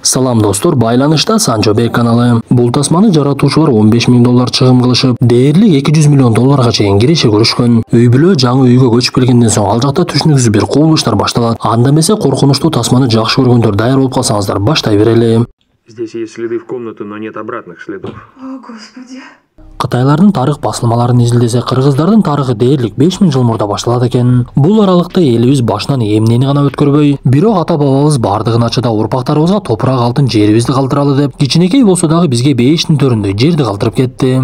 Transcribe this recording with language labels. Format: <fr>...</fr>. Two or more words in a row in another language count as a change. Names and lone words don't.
<ky>Салам достор, байланышта Санчо Бек каналы. Бул тасманы жаратуучулар $15.000 чыгым кылышып, дээрлик $200 миллион чейин киреше көрүшкөн. Үй бүлө жаңы үйгө көчүп келгенден соң ал жакта түшүнүксүз бир кубулуштар башталат. Анда эмесе коркунучтуу тасманы жакшы көргөндөр даяр болуп калсаңыздар баштай берели.</ky> <ru>Здесь есть следы в комнату, но нет обратных следов. О, Господи.</ru> <ky>Кытайлардын тарых басылмаларын изилдесе, кыргыздардын тарыхы дээрлик 5000 жыл мурда башталат экен. Бул аралыкта элибиз башынан эмнени гана өткөрбөй, бирок ата бабабыз бардыгын ачыда урпактарыбызга топурак алтын жерибизди калтыралы деп, кичинекей болсо дагы бизге бейиштин төрүндөй жерди калтырып кетти.</ky>